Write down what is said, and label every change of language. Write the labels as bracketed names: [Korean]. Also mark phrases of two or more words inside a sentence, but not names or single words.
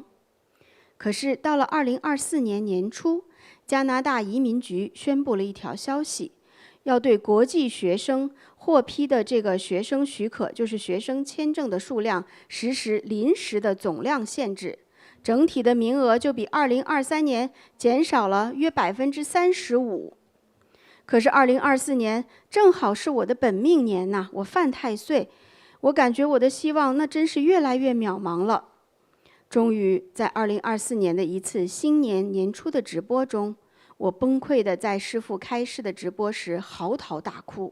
[Chinese] 可是到了2024年年初，加拿大移民局宣布了一條消息，要對國際學生獲批的這個學生許可，就是學生簽證的數量，實施臨時的總量限制，整體的名額就比2023年減少了約35%。可是2024年正好是我的本命年吶，我犯太歲，我感覺我的希望那真是越來越渺茫了。終於在2024年的一次新年年初的直播中，我崩潰地在師父開示的直播時嚎啕大哭。